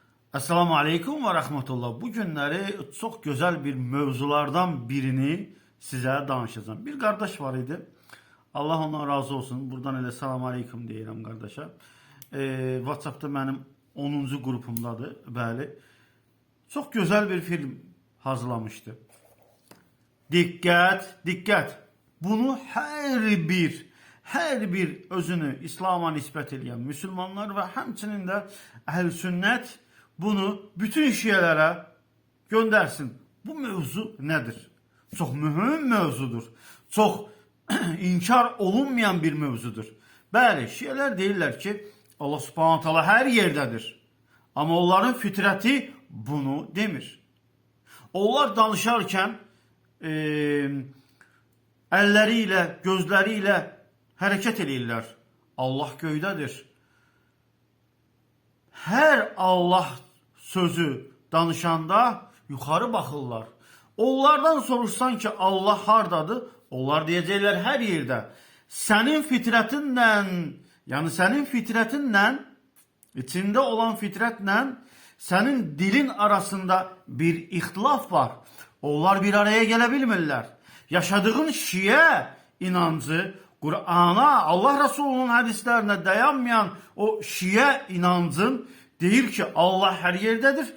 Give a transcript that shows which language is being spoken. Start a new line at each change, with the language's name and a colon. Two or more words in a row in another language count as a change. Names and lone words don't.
Arabic: السلام عليكم ورحمة الله.
Azerbaijani: Bu günləri
Turkish: çok güzel
Azerbaijani: bir mövzulardan birini sizə danışacağım.
Turkish: Bir kardeş var idi. Allah ondan razı olsun.
Azerbaijani: Buradan elə salam aleyküm deyirəm qardaşa. WhatsApp'da mənim 10-cu qrupumdadır. Bəli.
Turkish: Çok güzel bir film hazırlamıştı. Dikkat, dikkat. Bunu her bir özünü İslam'a nispət edən Müslümanlar ve həmçinin də Əhl-i Sünnət bunu bütün şiələrə göndersin. Bu mevzu nedir? Çok mühüm mevzudur. Çok inkar olunmayan bir mevzudur.
Azerbaijani: Bəli, şiələr deyirlər ki,
Arabic: الله سبحانه تعالى
Turkish: her yerdedir.
Azerbaijani: Ama onların fitreti bunu demir. Onlar danışarken əlləriyle, gözləriyle hərəkət edirlər. Allah göydədir.
Turkish: Her Allah sözü danışanda yukarı bakırlar.
Azerbaijani: Onlardan soruşsan ki Allah hardadır?
Turkish: Onlar diyecekler her yerde. Senin fitretinle, yani senin fitretinle, içinde olan fitretle senin dilin arasında bir ihtilaf var. Onlar bir araya gelebilmirler. Yaşadığın Şiə inancı, Kur'an'a, Allah Resulü'nün hadislerine dayanmayan o Şiə inancın deyir ki Allah her yerdedir.